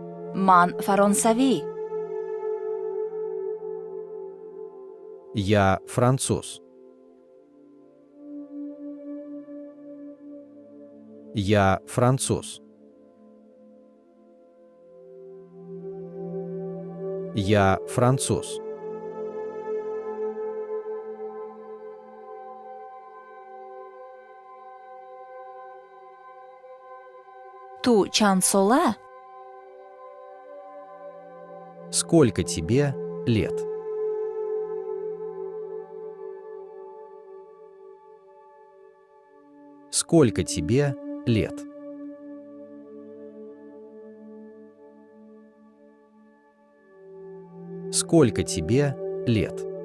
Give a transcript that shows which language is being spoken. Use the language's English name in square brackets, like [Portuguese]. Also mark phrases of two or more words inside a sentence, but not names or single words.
[Tajik] Ман фаронсавӣ. [Russian] Я француз. Я француз. Я француз. [Tajik] Ту чанд сола? [Russian] Сколько тебе лет? Сколько тебе лет? Сколько тебе лет?